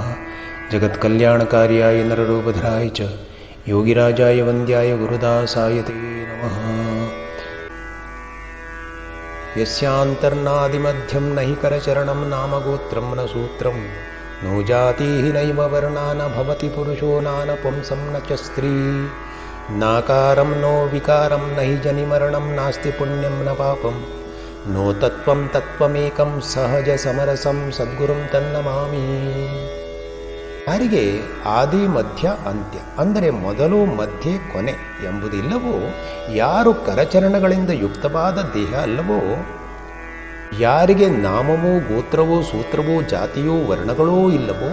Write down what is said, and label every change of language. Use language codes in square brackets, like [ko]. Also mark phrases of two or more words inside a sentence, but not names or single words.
[sa] ಜಗತ್ಕಲ್ಯಾಣಕಾರ್ಯಾಯ ನರರೂಪಧರಾಯ ಚ ಯೋಗಿರಾಜಾಯ ವಂದ್ಯಾಯ ಗುರುದಾಸಾಯ ತೇ ನಮಃ. ಯಸ್ಯಾಂತರ್ನಾದಿಮಧ್ಯಂ ನಹಿ ಕರಚರಣಂ ನಾಮಗೋತ್ರಂ ನ ಸೂತ್ರಂ ನೋ ಜಾತಿ ನೈವ ವರ್ಣಾ ನ ಭವತಿ ಪುರುಷೋ ನಾನ ಪುಂಸಂ ನ ಚ ಸ್ತ್ರೀ ನಾಕಾರಂ ನೋ ವಿಕಾರಂ ನಹಿ ಜನಿಮರಣಂ ನಾಸ್ತಿ ಪುಣ್ಯಂ ನ ಪಾಪಂ ನೋ ತತ್ವಂ ತತ್ವಮೇಕಂ ಸಹಜ ಸಮರಸಂ ಸದ್ಗುರುಂ ತನ್ನಮಾಮಿ. [kn] ಯಾರಿಗೆ ಆದಿ ಮಧ್ಯ ಅಂತ್ಯ ಅಂದರೆ ಮೊದಲು ಮಧ್ಯೆ ಕೊನೆ ಎಂಬುದಿಲ್ಲವೋ, ಯಾರು ಕರಚರಣಗಳಿಂದ ಯುಕ್ತವಾದ ದೇಹ ಅಲ್ಲವೋ, ಯಾರಿಗೆ ನಾಮವೂ ಗೋತ್ರವೂ ಸೂತ್ರವೂ ಜಾತಿಯೂ ವರ್ಣಗಳೂ ಇಲ್ಲವೋ,